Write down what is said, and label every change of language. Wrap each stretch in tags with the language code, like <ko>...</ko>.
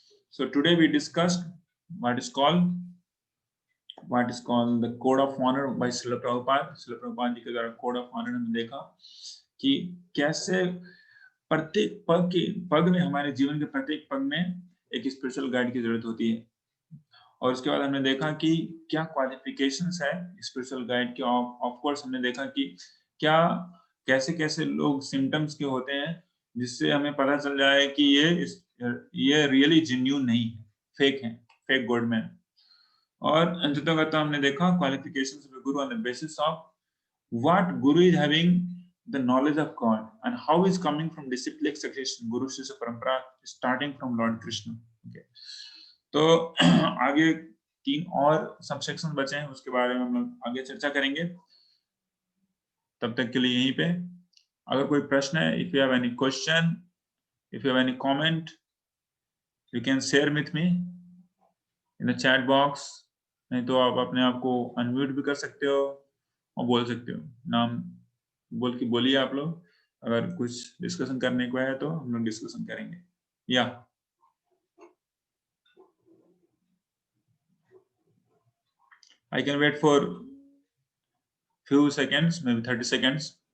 <en>So today we discussed what is called the code of honor by Srila Prabhupada.</en> <hi>Srila Prabhupada जी के द्वारा code of honor हमने देखा कि कैसे प्रत्येक पग में, हमारे जीवन के प्रत्येक पग में एक स्पिरिचुअल गाइड की जरूरत होती है। और उसके बाद हमने देखा कि क्या क्वालिफिकेशंस है स्पिरिचुअल गाइड के। ऑफ कोर्स हमने देखा कि क्या कैसे लोग सिम्टम्स के होते हैं जिससे हमें पता चल जाए कि ये रियली जेन्युइन नहीं है, फेक है, फेक गॉडमैन। और अंततः हमने देखा</hi> <en>Qualifications of guru on the basis of what guru is having the knowledge of God and how is coming from disciplic succession, Guru Shishya Parampara starting from Lord Krishna. Okay.</en> <hi>तो आगे 3 और subsection बचे हैं, उसके बारे में हम लोग आगे चर्चा करेंगे। तब तक के लिए यहीं पे, अगर कोई प्रश्न है,</hi> <en>if you have any question, if you have any comment, you can share with me in the chat box।</en> <hi>नहीं तो आप अपने आप को अनम्यूट भी कर सकते हो और बोल सकते हो, नाम बोल के बोलिए आप लोग। अगर कुछ डिस्कशन करने को है तो हम लोग डिस्कशन करेंगे।</hi> <en>या I can wait for few seconds, maybe 30 seconds.</en>